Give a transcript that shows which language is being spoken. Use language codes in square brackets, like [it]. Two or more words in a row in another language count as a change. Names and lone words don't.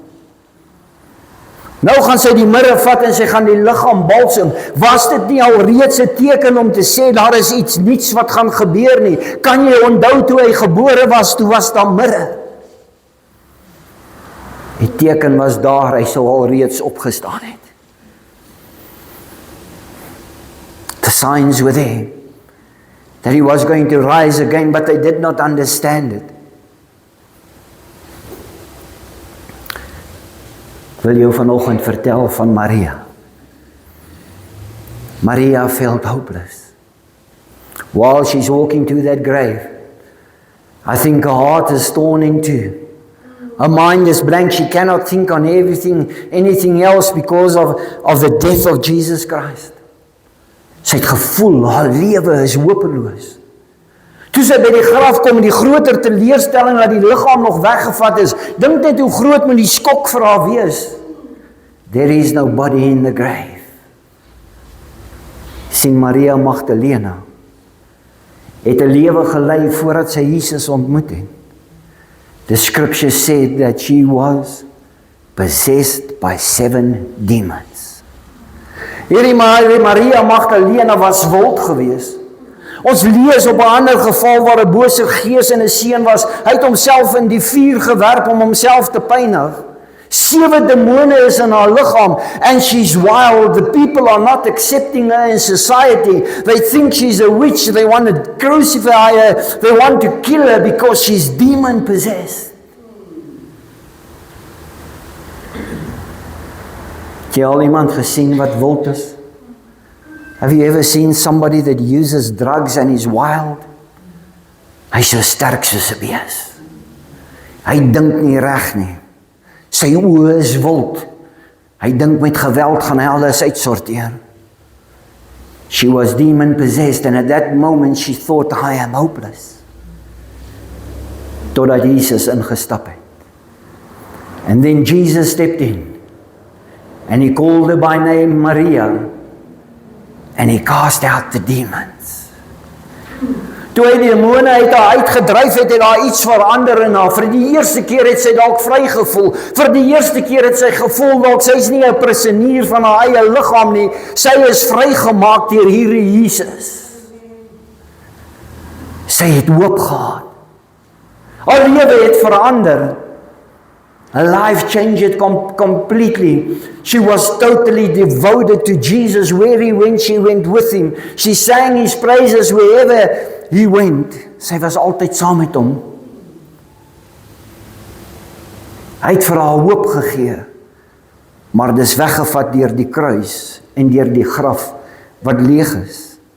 [af] Nou gaan sy die mirre vat en sy gaan die liggaam balsem. Was dit nie al reeds 'n teken om te sê, daar is iets niets wat gaan gebeur nie? Kan jy onthou toe hy gebore was, toe was daar mirre. Die teken was daar, hy sou al reeds opgestaan het. [en] The signs were there, that he was going to rise again, but they did not understand it. [af] Wil jou vanoggend vertel van Maria. [en] Maria felt hopeless. While she's walking to that grave, I think her heart is torn in two. Her mind is blank. She cannot think on anything else because of the death of Jesus Christ. [af] Sy het gevoel, haar lewe is hopeloos. Toe sy by die graf kom, die groter teleurstelling dat die liggaam nog weggevat is, dink net hoe groot moet die skok vir haar wees. [en] There is nobody in the grave. [af] Sien, Maria Magdalena het 'n lewe gelei voordat sy Jesus ontmoet het. [en] The scripture said that she was possessed by 7 demons. [af] Hierdie Maria Magdalena was wild geweest. Ons lees op 'n ander geval waar 'n bose gees in 'n seun was. Hy het homself in die vuur gewerp om homself te pynig. 7 demone is in haar liggaam, [en] and she's wild. The people are not accepting her in society. They think she's a witch. They want to crucify her. They want to kill her because she's demon possessed. [af] Het jy al iemand gesien wat wild is? [en] Have you ever seen somebody that uses drugs and is wild? [af] Hy's so sterk soos 'n bees. Hy dink nie reg nie. Sy oë is wild. Hy dink met geweld gaan hy alles uitsorteer. [en] She was demon possessed, and at that moment she thought, I am hopeless. [af] Totdat Jesus ingestap het. [en] And then Jesus stepped in. And he called her by name Maria. And he cast out the demons. [af] Toe hy die demone uit haar uitgedryf het, het daar iets verander in haar. Vir die eerste keer het sy dalk vry gevoel. Vir die eerste keer het sy gevoel dat sy is nie 'n prisonier van haar eie liggaam nie. Sy is vrygemaak deur hierdie Jesus. Sy het hoop gehad. Haar lewe het verander. [en] Her life changed completely. She was totally devoted to Jesus. Where he went, she went with him. She sang his praises wherever he went. [af] Sy was altyd saam met hom. Hy het vir haar hoop gegee, maar dis weggevat deur die kruis en deur die graf wat leeg is.